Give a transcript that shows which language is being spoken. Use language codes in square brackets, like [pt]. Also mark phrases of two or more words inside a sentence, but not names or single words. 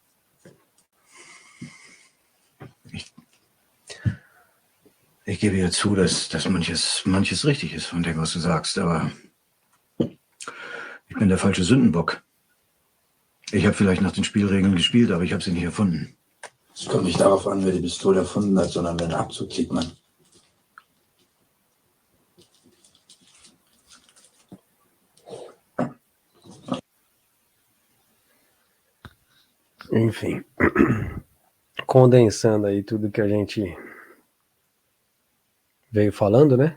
[de] Ich gebe dir zu, dass manches richtig ist von dem, was du sagst, aber ich bin der falsche Sündenbock. Ich habe vielleicht nach den Spielregeln gespielt, aber ich habe sie nicht erfunden. Es kommt nicht darauf an, wer die Pistole erfunden hat, sondern wer den Abzug zieht, man. [pt] Enfim, condensando aí tudo que a gente veio falando, né?